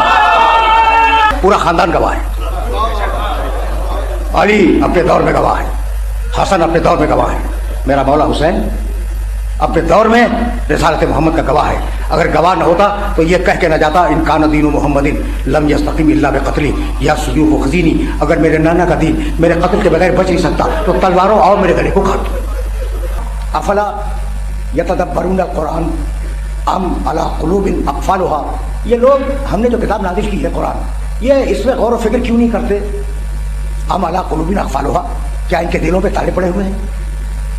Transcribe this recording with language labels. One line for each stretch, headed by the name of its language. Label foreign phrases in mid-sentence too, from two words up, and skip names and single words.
Urdu: پورا خاندان گواہ ہے، علی اپنے دور میں گواہ ہے، حسن اپنے دور میں گواہ ہے، میرا مولا حسین اپنے دور میں رسالت محمد کا گواہ ہے۔ اگر گواہ نہ ہوتا تو یہ کہہ کے نہ جاتا
Arabic: ان کان دین محمد لم یستقیم الا بقتلی یا سیوف و خزینی،
Urdu: اگر میرے نانا کا دین میرے قتل کے بغیر بچ نہیں سکتا تو تلواروں اور میرے گلے کو کاٹ دو۔
Arabic: افلا یتدبرون القرآن ام علی قلوب اقفالها،
Urdu: یہ لوگ ہم نے جو کتاب نازل کی ہے قرآن، یہ اس میں غور و فکر کیوں نہیں کرتے؟
Arabic: ام علی قلوب اقفالها،
Urdu: کیا ان کے دلوں پہ تالے پڑے ہوئے ہیں؟